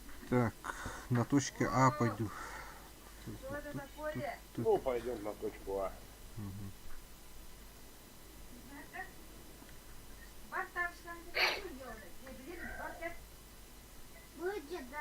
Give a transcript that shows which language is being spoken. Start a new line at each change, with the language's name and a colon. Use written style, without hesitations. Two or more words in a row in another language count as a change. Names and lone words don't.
Russian: Так, на точке А пойду. Что это такое? Ну, пойдем на точку А.
Turkish: Bak tavşan gibi diyorlar. Ne bileyim bak hep. Bu ceda.